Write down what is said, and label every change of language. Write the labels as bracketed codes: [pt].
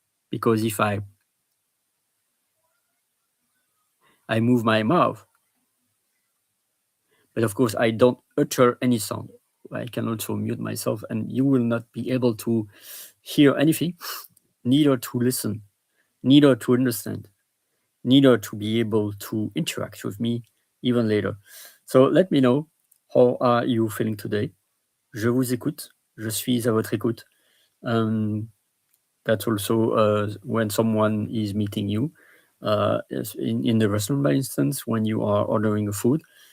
[en] Because if I move my mouth, but of course I don't utter any sound, I can also mute myself and you will not be able to hear anything, neither to listen, neither to understand, neither to be able to interact with me even later. So let me know, how are you feeling today? [fr] Je vous écoute, je suis à votre écoute. [en] That's also when someone is meeting you in the restaurant, by instance, when you are ordering a food.